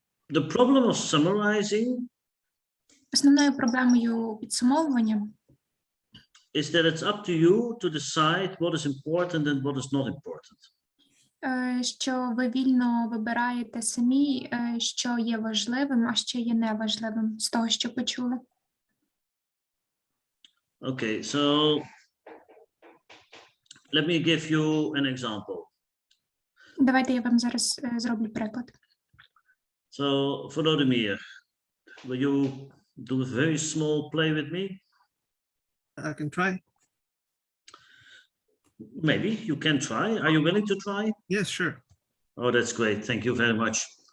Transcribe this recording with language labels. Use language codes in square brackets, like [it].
[en] The problem of summarizing [uk] Основною проблемою підсумовування [en] is that it's up to you to decide what is important and what is not important. [uk] Що ви вільно вибираєте самі, що є важливим, а що є неважливим з того, що почули. [en] Okay, so let me give you an example. [uk] Давайте я вам зараз зроблю приклад. [en] So, Volodymyr, will you do a very small play with me? I can try. Maybe you can try. Are you willing to try? Yes, sure. Oh, that's great. Thank you very much.